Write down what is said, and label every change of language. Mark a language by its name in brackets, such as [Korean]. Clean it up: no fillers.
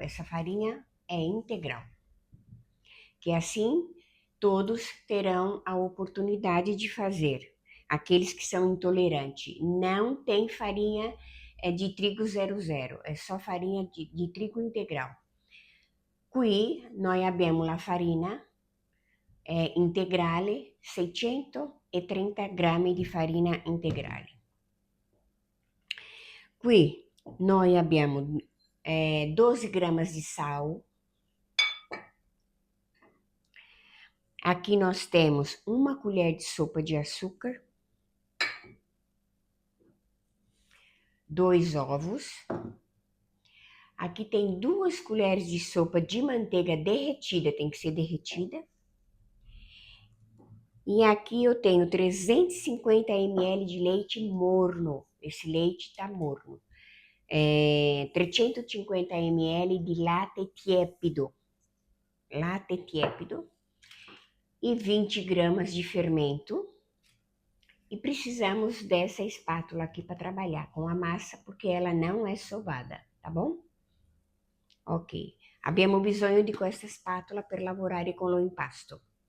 [Portuguese] Essa farinha é integral. Que assim todos terão a oportunidade de fazer. Aqueles que são intolerantes. Não tem farinha de trigo 00, é só farinha de trigo integral. [Italian] Qui noi abbiamo la farina integrale, 630 grammi di farina integrale. Qui noi abbiamo 12 [Portuguese] gramas de sal. Aqui nós temos uma colher de sopa de açúcar, 2 ovos. Aqui tem 2 colheres de sopa de manteiga derretida, tem que ser derretida. E aqui eu tenho 350 ml de leite morno. Esse leite tá morno. 350 ml de [Italian] latte tiepido. Latte tiepido. [Portuguese] E 20 gramas de fermento. E precisamos dessa espátula aqui para trabalhar com a massa, porque ela não é sovada, tá bom? Ok. [Italian] Abbiamo bisogno di questa spatola per lavorare con lo impasto.